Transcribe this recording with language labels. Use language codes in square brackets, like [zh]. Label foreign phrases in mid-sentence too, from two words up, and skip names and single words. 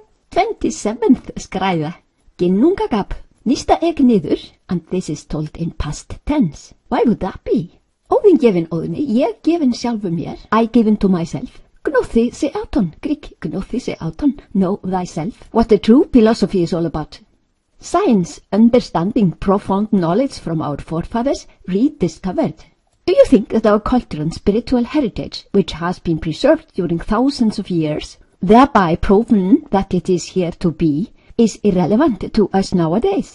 [is] 27th skræða. Ginnungagap. Nýsta Niður, [en] and this is told in past tense. Why would that be? [is] Óðinn gefin Óðni, ég gefin sjálfum mér, [en] I given to myself. [el] Γνῶθι σεαυτόν, Greek, γνῶθι σεαυτόν, [en] know thyself. What the true philosophy is all about. Science, understanding profound knowledge from our forefathers, rediscovered. Do you think that our cultural and spiritual heritage, which has been preserved during thousands of years, thereby proven that it is here to be, is irrelevant to us nowadays?